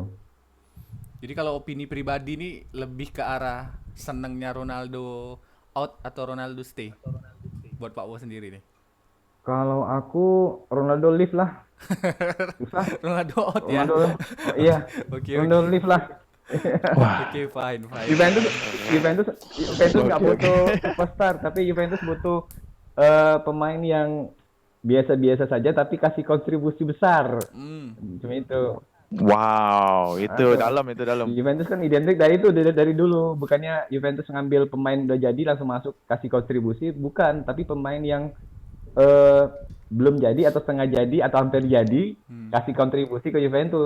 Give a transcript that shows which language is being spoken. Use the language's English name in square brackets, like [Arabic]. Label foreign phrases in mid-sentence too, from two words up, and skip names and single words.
[Indonesian] Jadi kalau opini pribadi nih lebih ke arah senengnya Ronaldo out atau Ronaldo stay buat Pak Wo sendiri nih. Kalau aku Ronaldo leave lah. Susah. Ronaldo out ya. Ronaldo, iya. Oke Ronaldo oke. leave lah. Wah, [English] Oke fine fine. [Indonesian] Juventus Juventus nggak butuh superstar, tapi Juventus butuh pemain yang biasa-biasa saja tapi kasih kontribusi besar. Hmm. Cuma itu. wow, itu Aduh. dalam itu dalam. Juventus kan identik dari itu dari dulu, bukannya Juventus ngambil pemain udah jadi langsung masuk kasih kontribusi, bukan, tapi pemain yang belum jadi atau setengah jadi atau hampir jadi kasih kontribusi ke Juventus.